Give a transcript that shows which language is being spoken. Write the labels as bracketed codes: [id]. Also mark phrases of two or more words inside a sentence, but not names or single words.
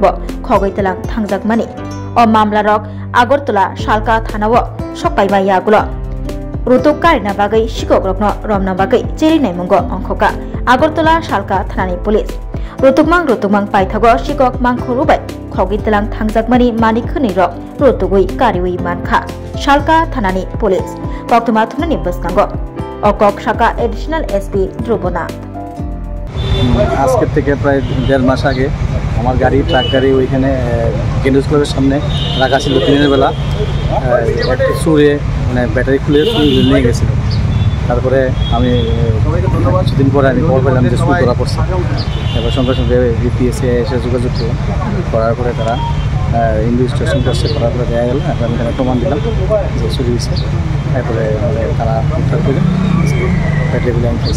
[trp] bo Khogaitelang Thangjakmani o mamla rok Agartala Shalka Thanao Sokaiba Yagulo Rutuk Karina Bagai Shikok Rokno Romna Bagai Cheri Naimungo Ongkhoka Agartala Shalka Thanani Police Rutukmang Paithago Shikok Mangkhorobai Khogaitelang Thangjakmani Mani Khni Rok Rotugui Kariwi Mankha Shalka Thanani Police Koktama Thanani Baskango Okok Shaka [en] Additional SP [trp] Drobonath [bn] আজকে থেকে প্রায় 1.5 মাস আগে আমার গাড়ি ট্রাক গাড়ি ওইখানে কেন্দ্র স্কুলের সামনে রাখা ছিল দিনের বেলা একটা চুরে মানে ব্যাটারি খুলে নিয়ে গেছিল তারপরে আমি কিছুদিন পরে আমি খবর পেলাম যে চুরি করা পড়ছে এবার সঙ্গে সঙ্গে বিপিএসে এসে যোগাযোগ করার পরে তারা ইনভেস্টিগেশন করছে করার পরে দেখা গেল আমি এখানে প্রমাণ দিলাম যে চুরি হয়েছে তারপরে তারা উদ্ধার করে ব্যাটারিগুলো আমি খেয়েছি